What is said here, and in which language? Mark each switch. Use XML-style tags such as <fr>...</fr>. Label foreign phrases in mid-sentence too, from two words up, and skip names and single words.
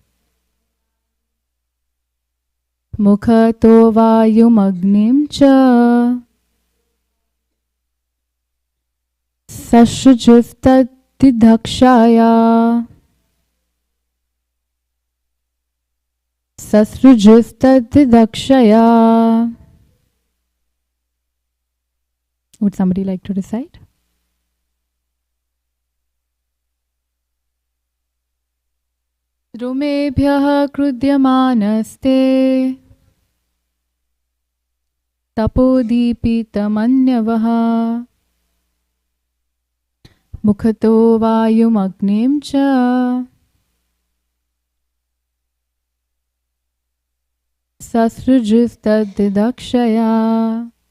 <sa>Mukhato vayumagnim cha Sasrujustadidakshaya Sasrujustadidakshaya.</sa> <en>Would somebody like to recite?</en> <sa>Drumebhyah krudyamanaste Tapodipitamanyavaha Mukhato vayumagnim cha Sasrujustadidakshaya.</sa>